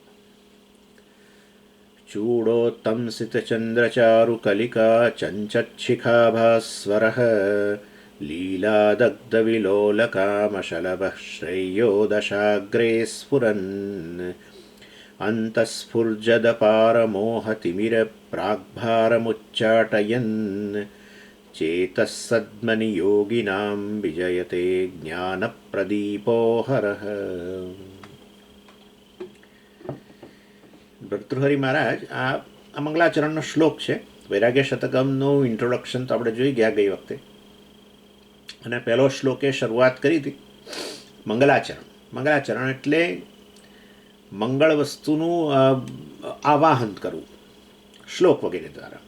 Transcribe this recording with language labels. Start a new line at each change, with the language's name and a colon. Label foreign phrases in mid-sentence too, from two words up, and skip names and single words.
Sanskrit: चूडोत्तंसितचन्द्रचारुकलिका चञ्चच्छिखाभास्वरः लीलादग्धविलोलकामशलभः श्रेयो दशाग्रे स्फुरन् अन्तःस्फुर्जदपारमोहतिमिरप्राग्भारमुच्चाटयन् चेतः सद्मनि योगिनां विजयते ज्ञानप्रदीपो हरः।
Gujarati: ભર્તૃહરિ મહારાજ આ મંગલાચરણનો શ્લોક છે. વૈરાગ્ય શતકમનું ઇન્ટ્રોડક્શન તો આપણે જોઈ ગયા ગઈ વખતે, અને પહેલો શ્લોકે શરૂઆત કરી હતી મંગલાચરણ. મંગલાચરણ એટલે મંગળ વસ્તુનું આવાહન કરવું શ્લોક વગેરે દ્વારા.